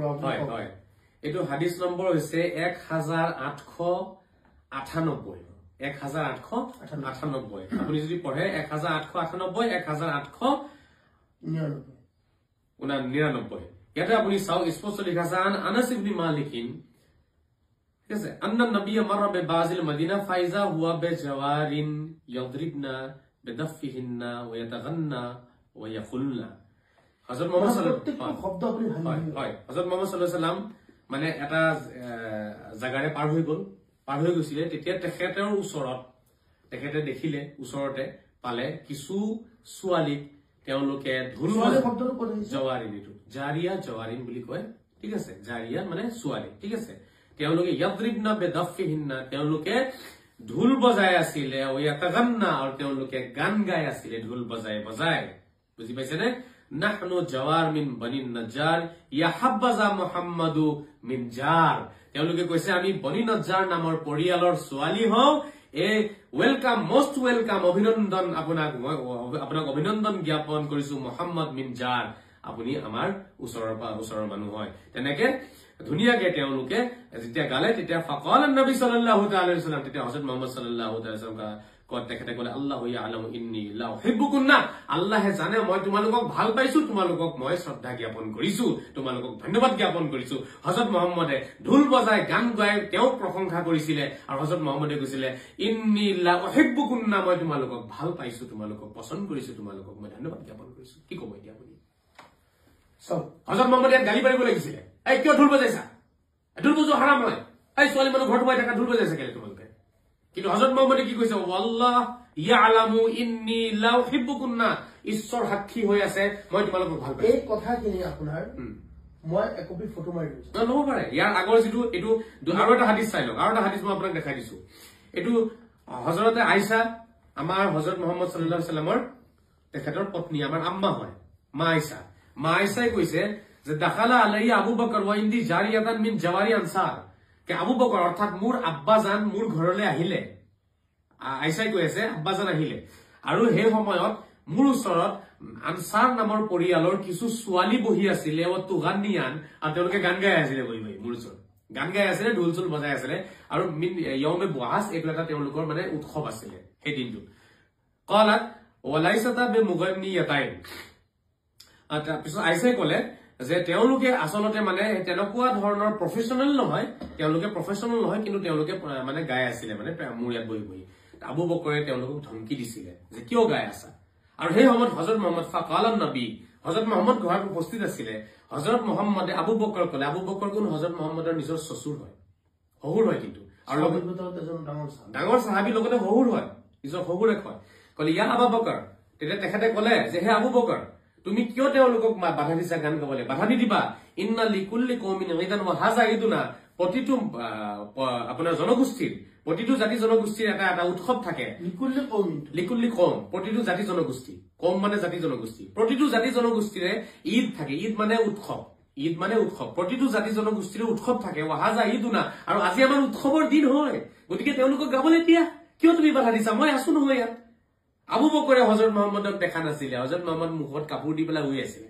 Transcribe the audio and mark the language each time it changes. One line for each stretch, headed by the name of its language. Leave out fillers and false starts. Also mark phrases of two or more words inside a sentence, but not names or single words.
Assamese: হয় হয় এটো হাদিস নম্বৰ হৈছে 1898 1898 আপুনি যদি পঢ়ে 1898 1899 ইয়াতে আপুনি চাও স্পষ্ট লিখা আছে আনাস ইবনে মালিকিন ঠিক আছে
Arabic: أن النبي مر ببعض المدينة فإذا هو بجوار يضربن بدفوفهن و يتغنين و يقلن
Assamese: হযরত মুহাম্মদ
Arabic: صلى الله عليه وسلم
Assamese: শব্দ আপনি হয় হযরত মুহাম্মদ
Arabic: صلى الله عليه وسلم
Assamese: মানে এটা জাগাৰে পাৰ হৈ গৈছিলে তেতিয়া তেখেতৰ ওচৰত তেখেতে দেখিলে ওচৰতে পালে কিছু ছোৱালীক তেওঁলোকে ঢোল শব্দটো কৈ জৱাৰিনিটো জাৰিয়া জৱাৰিন বুলি কয় ঠিক আছে জাৰিয়া মানে ছোৱালী ঠিক আছে তেওঁলোকে
Arabic: يضربن بدفوفهن
Assamese: তেওঁলোকে ঢোল বজাই আছিল আৰু ইয়াতাগান্না আৰু তেওঁলোকে গান গাই আছিল ঢোল বজাই বুজি পাইছেনে
Arabic: نحن جوار من بني نجار يا حبذا محمد من جار
Assamese: তেওঁলোকে কৈছে আমি বনি নজ্জাৰ নামৰ পৰিয়ালৰ ছোৱালী হও এ
English: welcome most welcome
Assamese: অভিনন্দন আপোনাক অভিনন্দন জ্ঞাপন কৰিছো মুহাম্মদ মিন জাৰ আপুনি আমাৰ ওচৰৰ মানুহ হয় তেনেকে ধুনিয়াকে তেওঁলোকে যেতিয়া গালে তেতিয়া
Arabic: فقال النبي صلى الله تعالى عليه وسلم
Assamese: তেতিয়া হযরত মুহাম্মদ
Arabic: صلى الله تعالى عليه وسلم
Assamese: তেখেতে কলে
Arabic: الله يعلم إني لأحبكن
Assamese: আল্লাহে জানে মই তোমালোকক ভাল পাইছো তোমালোকক মই শ্ৰদ্ধা জ্ঞাপন কৰিছো তোমালোকক ধন্যবাদ জ্ঞাপন কৰিছো হযরত মুহাম্মদে ঢোল বজাই গান গাই তেওঁ প্ৰশংসা কৰিছিলে আৰু হযরত মুহাম্মদে কৈছিলে
Arabic: إني لأحبكن
Assamese: মই তোমালোকক ভাল পাইছো তোমালোকক পছন্দ কৰিছো তোমালোকক মই ধন্যবাদ জ্ঞাপন কৰিছো কি কব এতিয়া আপুনি সব হযরত মুহাম্মদে গালি পাৰিব লাগিছিলে এই কিয় ঢোল বজাইছা ঢোল বজোৱা হাৰাম হয় এই ছোৱালী মানুহ ঘৰত বহি থকা ঢোল বজাইছা কেলে তোমালোকে কিন্তু হযরত মুহাম্মদে কি কৈছে
Arabic: الله يعلم إني لأحبكن
Assamese: ঈশ্বৰ সাক্ষী হৈ আছে মই তোমালোকক ভাল পাইছো এই কথাখিনি আপোনাৰ মই একপি ফটো মাৰি দিছো নহব পাৰে ইয়াৰ আগৰ যেটো এটো আৰু এটা হাদিস চাই লওক আৰু এটা হাদিস মই আপোনাক দেখাই দিছো এটো হযরতে আয়েশা আমাৰ হযরত মুহাম্মদ
Arabic: صلى الله عليه
Assamese: ওয়াসাল্লামৰ তেখেতৰ পত্নী আমাৰ আম্মা হয় মা আয়েশাই কৈছে যে
Arabic: دخل علي أبو بكر وعندي جاريتان من جواري
Assamese: আনসার কে আবু বকর অর্থাৎ মোৰ আব্বা জান মোৰ ঘৰলৈ আহিলে আয়েশাই কৈ আছে আব্বা জান আহিলে আৰু হে সময়ত মোৰ ওচৰত আনসাৰ নামৰ পৰিয়ালৰ কিছু ছোৱালী বহি আছিল
Arabic: وتغنيان
Assamese: আৰু তেওঁলোকে গান গাই আছিল বহি মোৰ ওচৰত গান গাই আছিল ঢোল চুল বজাই আছিল আৰু
Arabic: يوم بعاث
Assamese: এইবিলাক তেওঁলোকৰ মানে উৎসৱ আছিল সেই দিনটো
Arabic: قالت وليستا بمغنيتين
Assamese: আটা পিছত আয়েশাই কলে যে তেওঁলোকে আসলতে মানে তেনেকুৱা ধৰণৰ প্ৰফেশনাল নহয় কিন্তু তেওঁলোকে মানে গাই আছিল মানে মুৰিয়াত বহি আবু বকৰে তেওঁলোকক ধমকি দিছিল যে কিয় গাই আছা আৰু সেই সময়ত হযরত মুহাম্মদ
Arabic: فقال النبي
Assamese: হযরত মুহাম্মদ ঘৰত উপস্থিত আছিল হযরত মুহাম্মদে আবু বকৰ কলে আবু বকৰ কোন হযরত মুহাম্মদৰ নিজৰ শ্বশুৰ হয় শহুৰ হয় কিন্তু আৰু ডাঙৰ সাহাবী লগতে শহুৰ হয় নিজৰ শহুৰে কয় কলে
Arabic: يا أبا بكر
Assamese: তেতিয়া তেখেতে কলে যে হে আবু বকৰ তুমি কিয় তেওঁলোকক বাধা দিছা গান গাবলৈ? বাধা নিদিবা।
Arabic: إن لكل قوم عيدا وهذا عيدنا,
Assamese: প্ৰতিটো আপোনাৰ জনগোষ্ঠীৰ, প্ৰতিটো জাতি জনগোষ্ঠীৰ এটা এটা উৎসৱ থাকে।
Arabic: لكل قوم,
Assamese: প্ৰতিটো জাতি জনগোষ্ঠী, কম মানে জাতি জনগোষ্ঠী, প্ৰতিটো জাতি জনগোষ্ঠীৰে ঈদ থাকে। ঈদ মানে উৎসৱ, ঈদ মানে উৎসৱ, প্ৰতিটো জাতি জনগোষ্ঠীৰে উৎসৱ থাকে।
Arabic: وهذا عيدنا,
Assamese: আৰু আজি আমাৰ উৎসৱৰ দিন হয়, গতিকে তেওঁলোকক গাবলৈ দিয়া। কিয় তুমি বাধা দিছা? মই আছো নহয় ইয়াত। আবু বকৰে হজৰত মহম্মদক দেখা নাছিলে, হজৰত মহম্মদ মুখত কাপোৰ দি পেলাই শুই আছিলে।